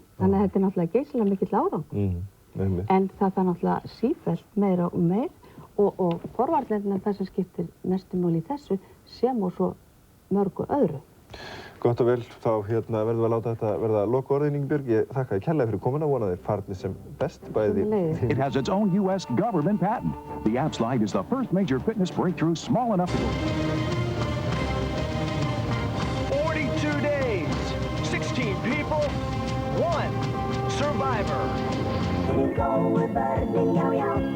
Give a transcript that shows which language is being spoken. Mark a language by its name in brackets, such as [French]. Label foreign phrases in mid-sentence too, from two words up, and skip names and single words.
[Icelandic] Þannig að þetta er náttúrulega geysilega mikill árangur. En það er náttúrulega sífellt meira og meir og forvarnirnar er það sem skiptir mestu máli í þessu sem og svo mörgu öðru. Gott og vel, þá verðum við að láta þetta verða lokaorðin, Ingibjörg. Ég þakka þér kærlega fyrir komuna, vona þér farnir sem best, bæði. Sömuleiðis. [English] It has its own U.S. government patent. The app slide is the first major fitness breakthrough small enough to... 42 days, 16 people, 1 survivor.